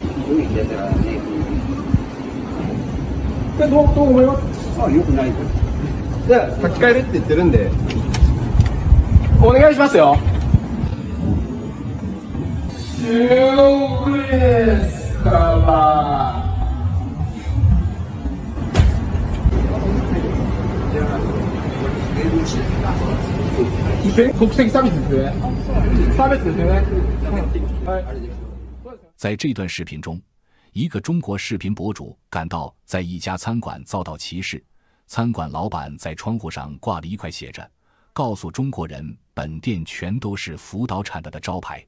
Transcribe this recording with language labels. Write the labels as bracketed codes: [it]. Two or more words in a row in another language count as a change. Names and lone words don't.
[ja] どう思います？よくない。じゃあ書き換えるって言ってるんで、お願いしますよ。中国ですから。 [zh] 在这段视频中，一个中国视频博主感到在一家餐馆遭到歧视，餐馆老板在窗户上挂了一块写着“告诉中国人，本店全都是福岛产的”招牌。